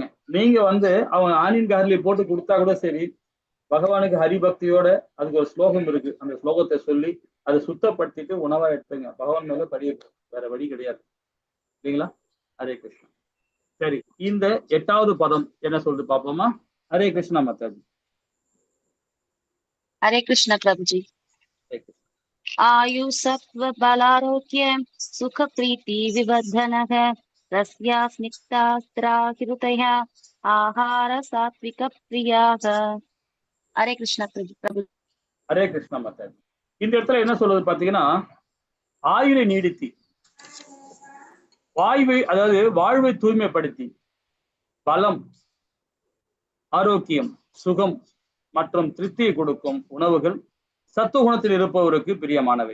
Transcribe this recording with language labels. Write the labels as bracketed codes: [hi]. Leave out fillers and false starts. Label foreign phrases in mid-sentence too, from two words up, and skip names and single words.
[ta] நீங்க வந்து அவங்க [en] onion garlic [ta] போட்டு கொடுத்தா கூட சரி, பகவானுக்கு ஹரிபக்தியோட அதுக்கு ஒரு ஸ்லோகம் இருக்கு, அந்த ஸ்லோகத்தை சொல்லி அதை சுத்தப்படுத்திட்டு உணவா எடுத்துங்க. பகவான் மேல படியிருக்கு, வேற வழி கிடையாது இல்லைங்களா? ஹரே கிருஷ்ணா. சரி, இந்த 8வது பதம் என்ன சொல்றது பாப்போமா? ஹரே கிருஷ்ணா மாதாஜி. [hi] हरे कृष्ण प्रभु जी। [sa] आयु सत्व बलारोग्य सुख प्रीति विवर्धनः रस्या स्निग्धा हृदया आहार सात्विक प्रियाः। [hi] हरे कृष्ण प्रभु। [ta] ஹரே கிருஷ்ணா மாதாஜி. இந்த இடத்துல என்ன சொல்றது பாத்தீங்கன்னா, ஆயுளை நீடித்தி, அதாவது வாழ்வை தூய்மைப்படுத்தி, பலம், ஆரோக்கியம், சுகம் மற்றும் திருப்தியை கொடுக்கும் உணவுகள் சத்துவகுணத்தில் இருப்பவருக்கு பிரியமானவை.